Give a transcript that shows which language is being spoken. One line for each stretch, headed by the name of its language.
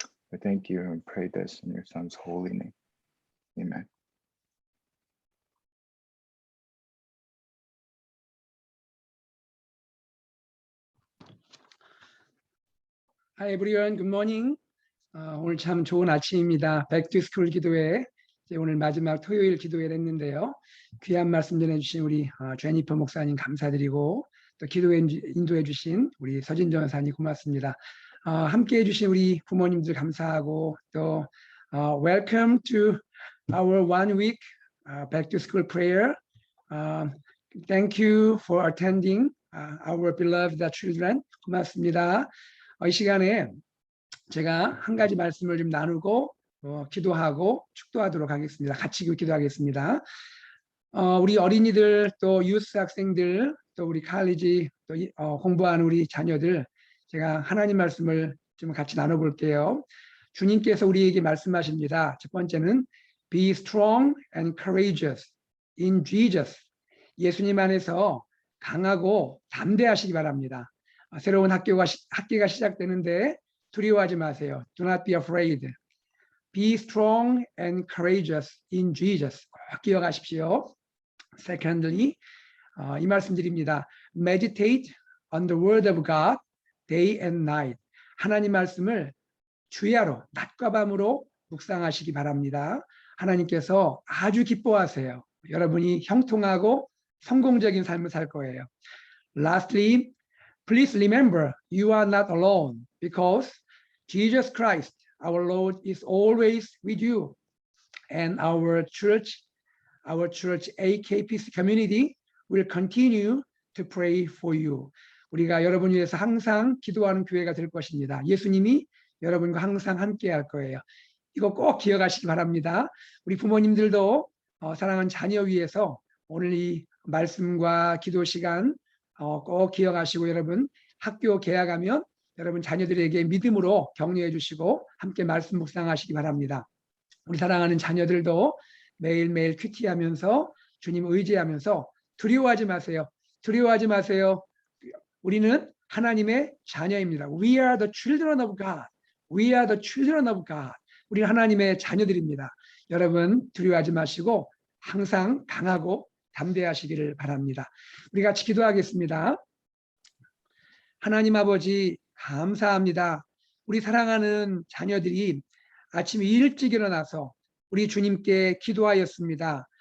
English: We thank you and pray this in your son's holy name. Amen. Hi everyone, good morning.
Korean: 오늘 참 좋은 아침입니다. 백투스쿨 기도회, 오늘 마지막 토요일 기도회를 했는데요. 귀한 말씀 전해주신 우리 제니퍼 목사님 감사드리고, 또 기도회 인도해 주신 우리 서진 전사님 고맙습니다. 함께 해주신 우리 부모님들 감사하고, 또
English: welcome to our 1 week back to school prayer. Thank you for attending our beloved children.
Korean: 고맙습니다. 이 시간에 제가 한 가지 말씀을 좀 나누고 기도하고 축도하도록 하겠습니다. 같이 기도하겠습니다. 우리 어린이들, 또 유스 학생들, 또 우리 칼리지 또 공부하는 우리 자녀들, 제가 하나님 말씀을 좀 같이 나눠볼게요. 주님께서 우리에게 말씀하십니다. 첫 번째는
English: Be strong and courageous in Jesus.
Korean: 예수님 안에서 강하고 담대하시기 바랍니다. 새로운 학기가 시작되는데 두려워하지 마세요.
English: Do not be afraid. Be strong and courageous in Jesus.
Korean: 꼭 기억하십시오. Secondly, 이 말씀 드립니다.
English: Meditate on the word of God day and night.
Korean: 하나님 말씀을 주야로 낮과 밤으로 묵상하시기 바랍니다. 하나님께서 아주 기뻐하세요. 여러분이 형통하고 성공적인 삶을 살 거예요.
English: Lastly, please remember you are not alone because Jesus Christ, our Lord, is always with you. And our church AKPC community will continue to pray for you.
Korean: 우리가 여러분을 위해서 항상 기도하는 교회가 될 것입니다. 예수님이 여러분과 항상 함께 할 거예요. 이거 꼭 기억하시기 바랍니다. 우리 부모님들도 사랑하는 자녀 위해서 오늘 이 말씀과 기도 시간 꼭 기억하시고, 여러분 학교 개학하면 여러분 자녀들에게 믿음으로 격려해 주시고 함께 말씀 묵상하시기 바랍니다. 우리 사랑하는 자녀들도 매일매일 큐티하면서 주님 의지하면서 두려워하지 마세요. 두려워하지 마세요. 우리는 하나님의 자녀입니다.
English: We are the children of God. We are the children of God.
Korean: 우리는 하나님의 자녀들입니다. 여러분 두려워하지 마시고 항상 강하고 담대하시기를 바랍니다. 우리 같이 기도하겠습니다. 하나님 아버지 감사합니다. 우리 사랑하는 자녀들이 아침 일찍 일어나서 우리 주님께 기도하였습니다.